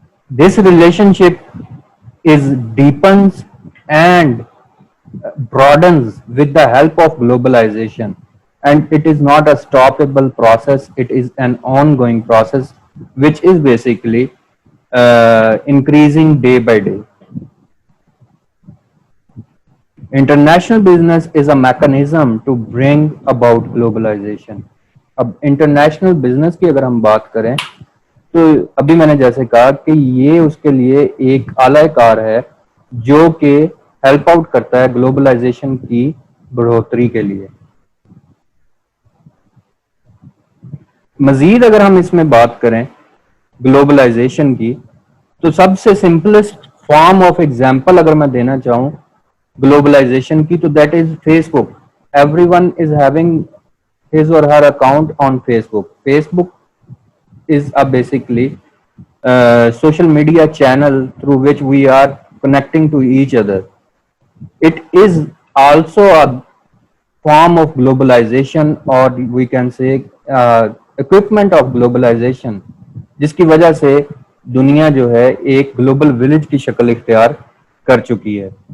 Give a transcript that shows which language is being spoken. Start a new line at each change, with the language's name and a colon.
English: This relationship is deepens and broadens with the help of globalization, and it is not a stoppable process, it is an ongoing process which is basically increasing day by day. International business is a mechanism to bring about globalization.
Urdu: اب international business کی اگر ہم بات کریں تو ابھی میں نے جیسے کہا کہ یہ اس کے لیے ایک اعلی کار ہے جو کہ ہیلپ آؤٹ کرتا ہے گلوبلائزیشن کی بڑھوتری کے لیے. مزید اگر ہم اس میں بات کریں گلوبلائزیشن کی تو سب سے
English: simplest form of example
Urdu: اگر میں دینا چاہوں گلوبلائزیشن کی تو
English: That is Facebook. Everyone is having his or her account on Facebook. Facebook is a basically social media channel through which we are connecting to each other. It is also a form of globalization, or we can say equipment of globalization,
Urdu: جس کی وجہ سے دنیا جو ہے ایک global village کی شکل اختیار کر چکی ہے.